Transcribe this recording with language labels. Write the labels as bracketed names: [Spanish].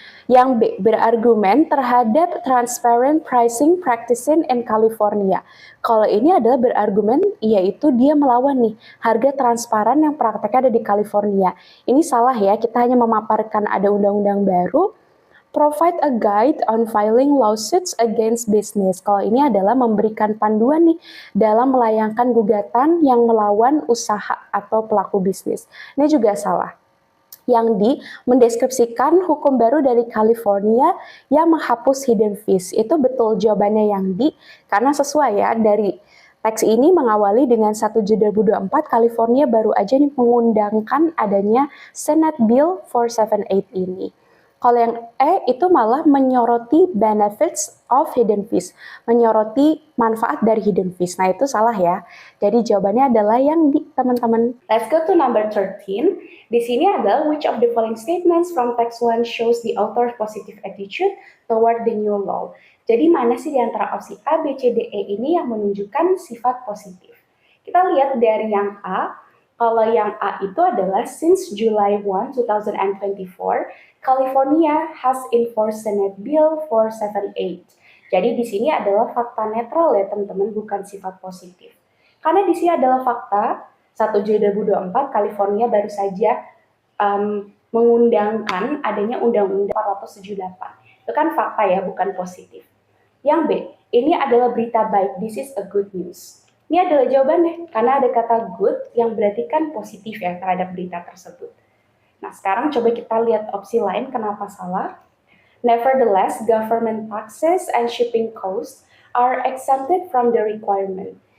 [Indonesian] Yang B, berargumen terhadap [English] transparent pricing practicing in California. [Indonesian] Kalau ini adalah berargumen, yaitu dia melawan nih harga transparan yang prakteknya ada di California. Ini salah ya, kita hanya memaparkan ada undang-undang baru, [English] Provide a guide on filing lawsuits against business. [Indonesian] Kalau ini adalah memberikan panduan nih dalam melayangkan gugatan yang melawan usaha atau pelaku bisnis. Ini juga salah. Yang D, mendeskripsikan hukum baru dari California yang menghapus hidden fees. Itu betul jawabannya yang D, karena sesuai ya dari teks ini mengawali dengan 1 Juli 2024, California baru aja nih mengundangkan adanya Senate Bill 478 ini. Kalau yang E itu malah menyoroti [English] benefits of hidden fees, [Indonesian] menyoroti manfaat dari hidden fees. Nah itu salah ya. Jadi jawabannya adalah yang D, teman-teman. [English] Let's go to number 13. [Indonesian] Di sini adalah [English] which of the following statements from text 1 shows the author's positive attitude toward the new law. [Indonesian] Jadi mana sih di antara opsi A, B, C, D, E ini yang menunjukkan sifat positif? Kita lihat dari yang A. Kalau yang A itu adalah [English] since July 1, 2024, California has enforced Senate Bill 478. [Indonesian] Jadi di sini adalah fakta netral ya teman-teman, bukan sifat positif. Karena di sini adalah fakta 1 Juli 2024, California baru saja mengundangkan adanya Undang-Undang 478. Itu kan fakta ya, bukan positif. Yang B, ini adalah berita baik, [English] this is a good news. [Indonesian] Ini adalah jawabannya, karena ada kata good yang berarti kan positif ya terhadap berita tersebut. Nah, sekarang coba kita lihat opsi lain kenapa salah. [English] Nevertheless, government taxes and shipping costs are exempted from the requirement.